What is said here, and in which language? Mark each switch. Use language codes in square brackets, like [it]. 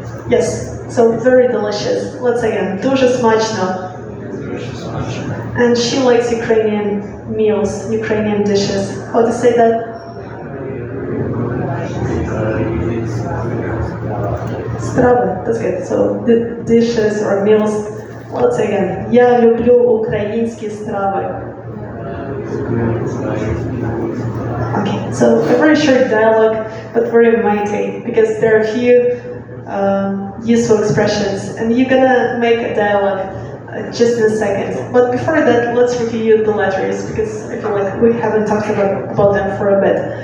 [en] Yes, so very delicious. Let's say again, [uk] дуже смачно. [en] And she likes Ukrainian meals, Ukrainian dishes. How to say that? Страви, that's good. So the dishes or meals. Let's say again. [uk] Я люблю українські страви. [en] Okay, so a very short dialogue, but very mighty, because there are a few useful expressions, and you're gonna make a dialogue just in a second. But before that, let's review the letters, because I feel like we haven't talked about them for a bit.